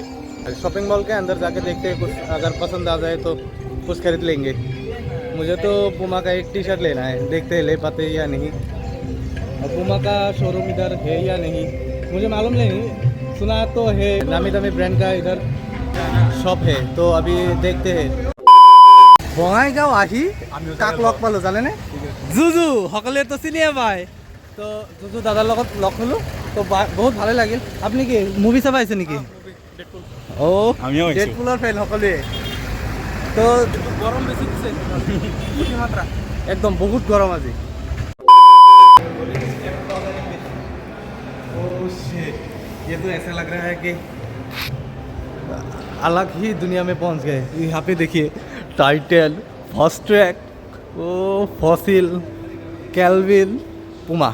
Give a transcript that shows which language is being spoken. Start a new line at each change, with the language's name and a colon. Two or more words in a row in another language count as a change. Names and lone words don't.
Hindi: शॉपिंग मॉल के अंदर जाके देखते हैं, कुछ अगर पसंद आ जाए तो कुछ खरीद लेंगे। मुझे तो पूमा का एक टी-शर्ट लेना है, देखते हैं ले पाते या नहीं। और पूमा का शोरूम इधर है या नहीं मुझे मालूम नहीं, सुना तो है नामी दामी ब्रांड का इधर शॉप है। तो अभी देखते हैं।
Assamese: বঙাইগাঁও আহি কাক লগ পালো জানেনে? জুজু। সকলে তো চিনিয়ে পায়। তো জুজু দাদাৰ লগত লগ হ'লোঁ। তো বহুত ভালে লাগিল। আপুনি কি মুভি চাব আহিছে নেকি? অঁ, ডেডপুলৰ ফেন সকলোৱে। তো গৰম বেছি দিছে, একদম বহুত গৰম আজি।
Hindi: ये तो ऐसा लग रहा है कि अलग ही दुनिया में पहुंच गए। यहाँ पे देखिए टाइटन, फास्ट ट्रैक, वो फॉसिल, कैल्विन, पूमा।